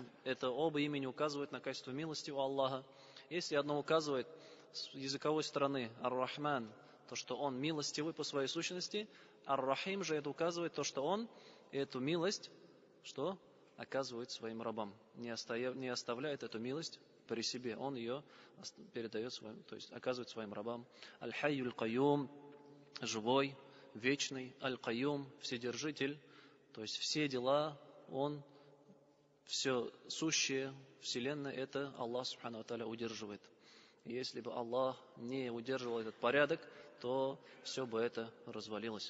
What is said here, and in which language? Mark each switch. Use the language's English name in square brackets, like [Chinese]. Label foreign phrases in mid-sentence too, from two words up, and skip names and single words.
[Russian] Это оба имени указывают на качество милости у Аллаха. Если одно указывает с языковой стороны Ар-Рахман, то, что он милостивый по своей сущности, Ар-Рахим же это указывает то, что он эту милость, что оказывает своим рабам, не оставляет эту милость при себе, он ее передает своим, то есть оказывает своим рабам. Аль-Хайюль Кайюм, живой, вечный, Аль-Кайюм, вседержитель, то есть все дела, он, все сущее, вселенная, это Аллах [Arabic] سبحانه وتعالى [Russian] удерживает. И если бы Аллах не удерживал этот порядок, то все бы это развалилось.